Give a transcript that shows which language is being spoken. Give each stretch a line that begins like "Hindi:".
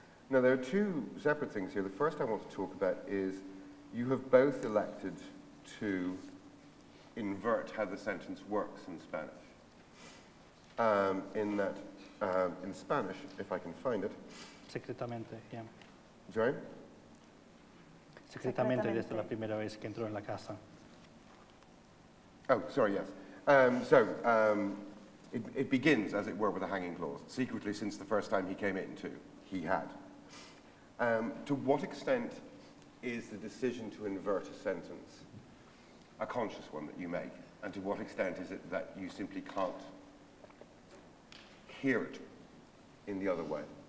English: Now, there are 2 separate things here. The first I want to talk about is you have both elected to invert how the sentence works in Spanish. In Spanish, if I can find it.
Spanish: Secretamente, yeah.
English: Sorry?
Spanish: Secretamente desde la primera vez que entró en la casa.
English: Oh, sorry, yes. It begins, as it were, with a hanging clause. Secretly, since the first time he came in, too, he had. To what extent is the decision to invert a sentence a conscious one that you make? And to what extent is it that you simply can't hear it in the other way?